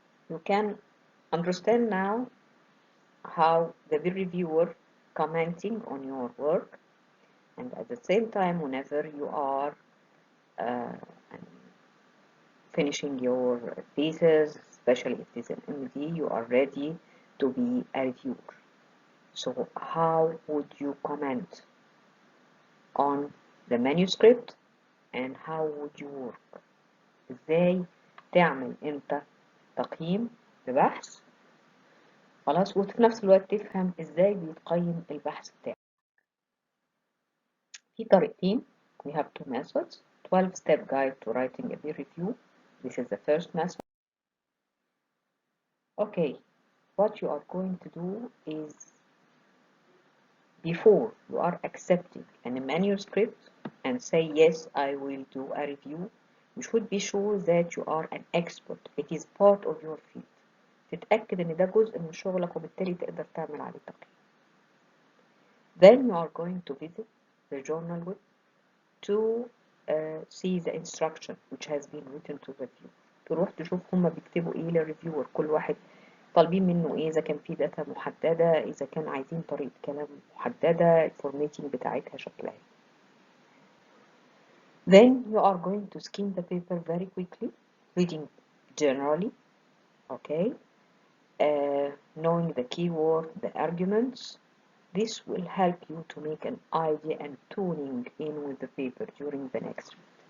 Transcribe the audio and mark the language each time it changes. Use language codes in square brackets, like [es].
[en] You can understand now how the peer reviewer commenting on your work, and at the same time, whenever you are uh, finishing your thesis, especially if it is an MD, you are ready to be a reviewer. So how would you comment on the manuscript and how would you work؟ [ar] ازاي تعمل انت تقييم لبحث، خلاص، وفي نفس الوقت تفهم ازاي بيتقيم البحث بتاعك. في طريقتين. [en] We have two methods. 12-step guide to writing a peer review. This is the first method. Okay, what you are going to do is, before you are accepting a manuscript and say yes, I will do a review, you should be sure that you are an expert. It is part of your field. [ar] تتأكد ان ده جزء من شغلك وبالتالي تقدر تعمل عليه تقييم. [en] Then you are going to visit the journal web to see the instruction which has been written to the reviewer. [ar] تروح تشوف هما بيكتبوا ايه للريفيور، كل واحد طالبين منه ايه، اذا كان في داتا محددة، اذا كان عايزين طريقة كلام محددة، الفورماتينج بتاعتها شكلها. [en] Then you are going to skim the paper very quickly, reading generally, okay, knowing the keyword, the arguments. This will help you to make an idea and tuning in with the paper during the next read.